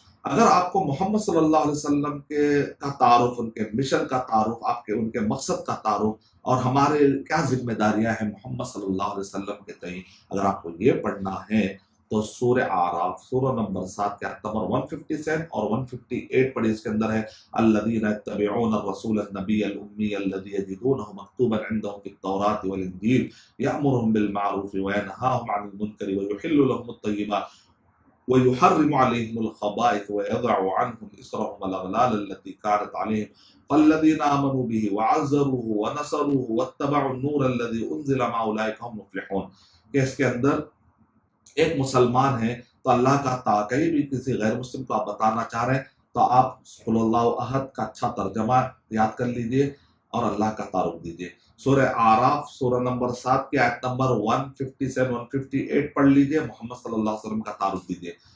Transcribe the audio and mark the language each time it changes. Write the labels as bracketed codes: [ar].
[ur] اگر آپ کو محمد صلی اللہ علیہ وسلم کا تعارف، ان کے مشن کا تعارف، آپ کے ان کے مقصد کا تعارف اور ہمارے کیا ذمہ داریاں ہیں محمد صلی اللہ علیہ وسلم کے تئیں، اگر آپ کو یہ پڑھنا ہے تو سورہ آراف سورہ نمبر 7 کے آیت نمبر 157 اور 158 پڑھی. [ar] اس کے اندر ہے الذین یتبعون الرسول النبی الامی الذی یجدونہ مکتوبا عندهم فی التوراۃ والانجیل یأمرهم بالمعروف وینہاهم عن المنکر ویحل لهم الطیبات ويحرم عليهم الخبائث ويضع عنهم إصرهم والأغلال التي كانت عليهم فالذين آمنوا به وعزروه ونصروه واتبعوا النور الذي أنزل مع أولئك هم مفلحون. [ur] کہ اس کے اندر ایک مسلمان ہے تو اللہ کا کہیں بھی کسی غیر مسلم کو آپ بتانا چاہ رہے ہیں تو آپ [ar] قل اللہ احد [ur] کا اچھا ترجمہ یاد کر لیجئے اور اللہ کا تعارف دیجئے. سورہ آراف سورہ نمبر 7 کی آیت نمبر 157 158 پڑھ لیجئے، محمد صلی اللہ علیہ وسلم کا تعارف دیجئے.